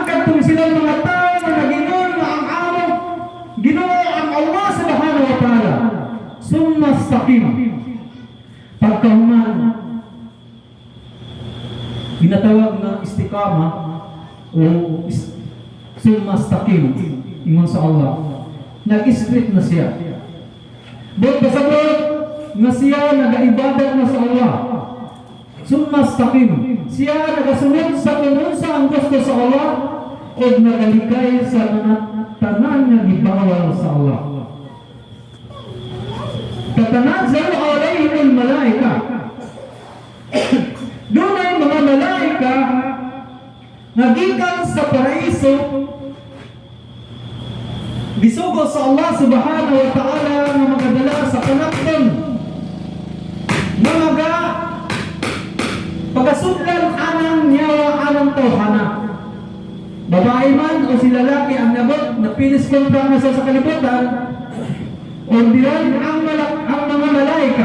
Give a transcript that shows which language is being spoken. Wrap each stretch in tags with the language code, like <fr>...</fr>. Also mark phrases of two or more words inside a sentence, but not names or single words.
<ceb>kung silang mga tao na nagingon na ang amo, Ginoo ang Allah</ceb> <ar>سبحانه وتعالى. ثم استقام.</ar> <ceb>Pagkahuman, ginatawag na istiqama o</ceb> <ar>ثم استقام.</ar> <ceb>Ingon sa Allah. Nag-straight na siya. Doon pasabot na siya nag-ibadat na sa Allah.</ceb> <ar>ثم استقام.</ar> <ceb>Siya nagasunod sa unsa ang gusto sa Allah o nagalikay sa mga tanan nga gibawal sa Allah.</ceb> <ar>تتنزل عليهم الملائكة.</ar> <ceb>Doon ay mga malaika nagikan sa paraiso gisugo sa Allah</ceb> <ar>سبحانه وتعالى</ar> <ceb>nga magadala sa panapton nga mga pagkasudlan anang nyawa anang tawhana. Babae man o si lalaki ang nabot na pinis kontra na sa kalibutan o diyan ang mga malaika.</ceb>